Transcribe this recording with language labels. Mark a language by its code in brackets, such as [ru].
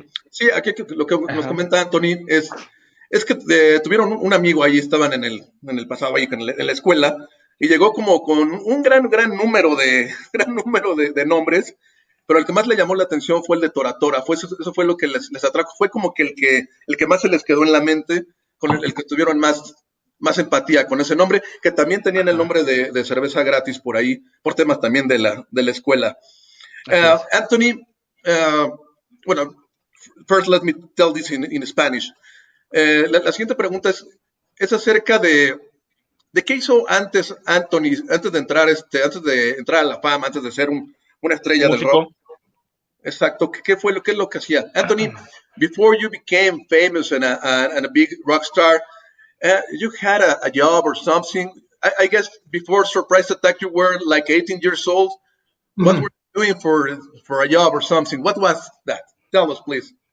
[es] Sí, aquí lo que nos comenta Anthony es que tuvieron un amigo ahí, estaban en el pasado ahí en la escuela, y llegó como con un gran número de nombres, pero el que más le llamó la atención fue el de Tora Tora. Eso fue lo que les atrajo. Fue como que el que más se les quedó en la mente, con el que tuvieron más empatía con ese nombre, que también tenían el nombre de cerveza gratis por ahí, por temas también de la escuela. [en] Anthony, bueno, first let me tell this in Spanish. [es] La siguiente pregunta es acerca de qué hizo antes Anthony, antes de entrar a la fama, antes de ser una estrella del rock. Exacto, ¿qué es lo que hacía? [en] Anthony, before you became famous and a big rock star, you had a job or something. I guess before Surprise Attack you were like 18 years old. What were you doing for a job or something? What was that? Tell us, please.